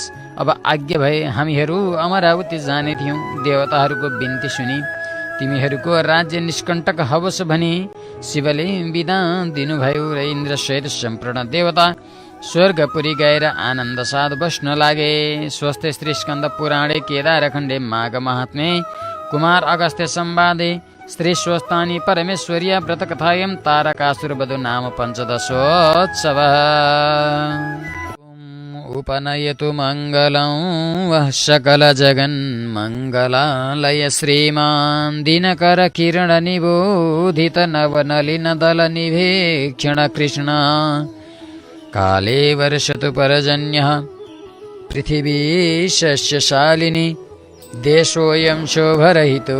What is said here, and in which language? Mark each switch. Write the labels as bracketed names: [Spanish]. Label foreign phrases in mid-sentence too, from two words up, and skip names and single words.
[Nepali] अब आज्ञा भए हामीहरू अमरावती जाने थियौँ। देवताहरूको बिन्ती सुनि तिमीहरूको राज्य निष्कण्टक होस् भनी शिवले विदा दिनुभयो र इन्द्रसहित सम्पूर्ण देवता स्वर्गपुरी गएर आनन्द साथ बस्न लागे। [Sanskrit] स्वस्ति श्री स्कन्द पुराणे केदारखण्डे माघ महात्म्ये कुमार अगस्त्य संवादे श्री स्वस्तानी परमेश्वर्या व्रत कथायं तारकासुरवधु नाम पञ्चदशोत्सव। उपनयतु मङ्गलं वः सकल जगन्मङ्गलालय श्रीमान् दिनकर किरण निबोधित नवनलिन दल निभेक्षण कृष्ण काले वर्षतु परजन्यः पृथिवी शस्यशालिनी देशोऽयं शोभरहितो